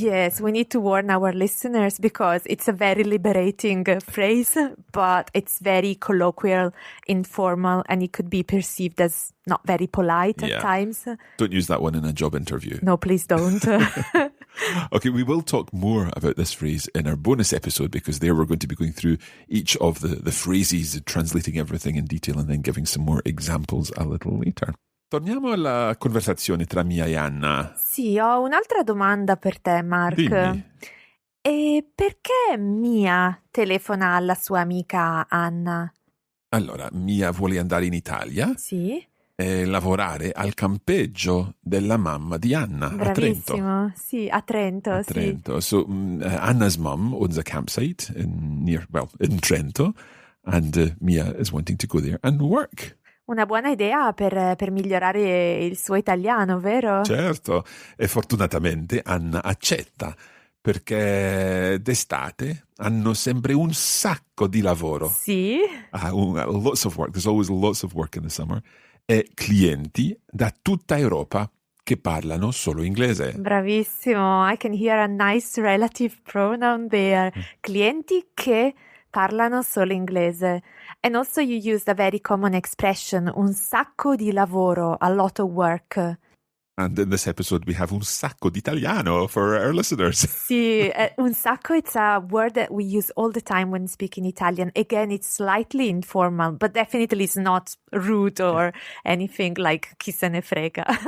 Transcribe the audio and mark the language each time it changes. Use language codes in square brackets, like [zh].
[en] Yes, we need to warn our listeners because it's a very liberating phrase, but it's very colloquial, informal, and it could be perceived as not very polite at times. Don't use that one in a job interview. No, please don't. Okay, we will talk more about this phrase in our bonus episode, because there we're going to be going through each of the phrases, translating everything in detail, and then giving some more examples a little later. [it] Torniamo alla conversazione tra Mia e Anna. Sì, ho un'altra domanda per te, Mark. Dimmi. E perché Mia telefona alla sua amica Anna? Allora, Mia vuole andare in Italia Sì. e lavorare al campeggio della mamma di Anna a Trento. Bravissimo, sì, a Trento. A Trento. [en] So Anna's mum owns a campsite in Trento, and Mia is wanting to go there and work. [it] Una buona idea per migliorare il suo italiano, vero? Certo, e fortunatamente Anna accetta, perché d'estate hanno sempre un sacco di lavoro. Sì. [en] Lots of work, there's always lots of work in the summer. [it] E clienti da tutta Europa che parlano solo inglese. [en] Bravissimo, I can hear a nice relative pronoun there. [it] Clienti che parlano solo inglese. [en] And also you used a very common expression, [it] un sacco di lavoro, [en] a lot of work. And in this episode we have [it] un sacco di italiano [en] for our listeners. [it] Sì, un sacco, [en] it's a word that we use all the time when speaking Italian. Again, it's slightly informal, but definitely it's not rude or anything like [it] chi se ne frega.